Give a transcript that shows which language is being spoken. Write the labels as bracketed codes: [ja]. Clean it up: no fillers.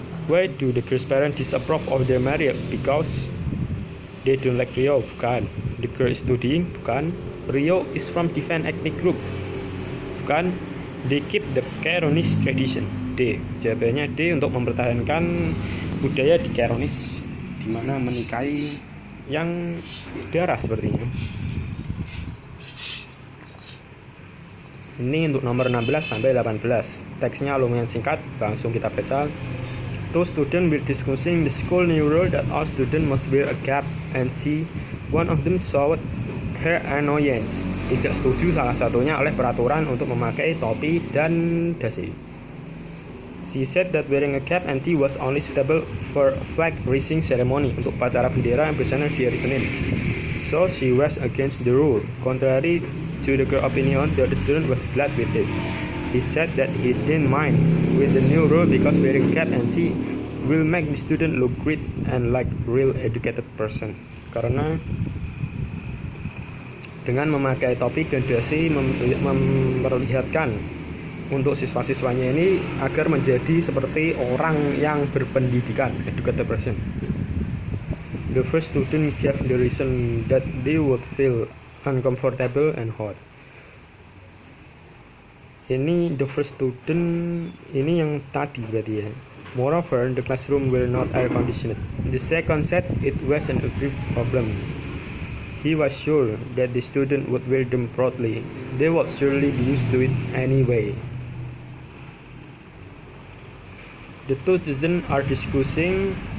[en] Why do the girl's parents disapprove of their marriage? Because they don't like Rio. [id] Bukan. [en] The girl is studying. Bukan. Rio is from different ethnic group. Bukan. They keep the Caronis tradition. D. [id] Jawabannya D, untuk mempertahankan budaya di Caronis, di mana menikahi yang darah sepertinya. Ini untuk nomor 16 sampai 18. Teksnya lumayan singkat, langsung kita baca. [en] Two students were discussing the school new rule that all students must wear a cap and tee. One of them showed her annoyance. [id] Tidak setuju salah satunya oleh peraturan untuk memakai topi dan dasi. [en] She said that wearing a cap and tee was only suitable for a flag raising ceremony, [id] untuk upacara bendera yang bersama di hari Senin. [en] So she was against the rule. Contrary to the girl opinion, the other student was glad with it. He said that he didn't mind with the new rule because wearing cap and tee will make the student look great and like real educated person. [id] Karena dengan memakai topi dan dasi memperlihatkan untuk siswa-siswanya ini agar menjadi seperti orang yang berpendidikan, educated person. [en] The first student gave the reason that they would feel uncomfortable and hot. [id] Ini [en] the first student, [id] ini yang tadi berarti ya. [en] Moreover, the classroom were not air conditioned. The second said it wasn't a brief problem. He was sure that the student would wear them proudly. They would surely be used to it anyway. The two students are discussing.